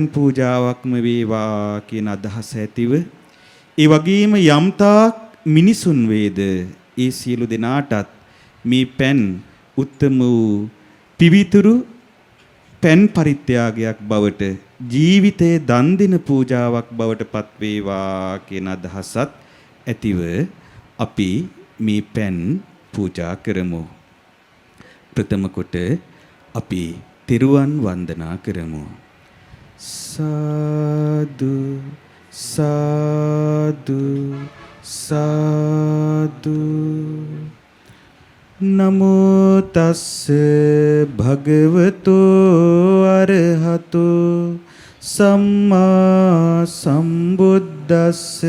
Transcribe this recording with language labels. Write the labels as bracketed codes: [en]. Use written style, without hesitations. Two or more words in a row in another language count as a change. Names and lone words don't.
[si] පූජාවක්ම වේවා කියන අදහස ඇතිව, ඒ වගේම යම්තාක් මිනිසුන් වේද ඒ සියලු දෙනාටත් මේ පෙන් උත්තම වූ පිවිතුරු පෙන් පරිත්‍යාගයක් බවට, ජීවිතේ දන් දෙන පූජාවක් බවට පත් වේවා කියන අදහසත් ඇතිව අපි මේ පෙන් පූජා කරමු. ප්‍රථම කොට අපි තිරුවන් වන්දනා කරමු. [pi] සාදු සාදු සාදු. නමෝ තස්ස භගවතෝ අරහතෝ සම්මා සම්බුද්දස්ස.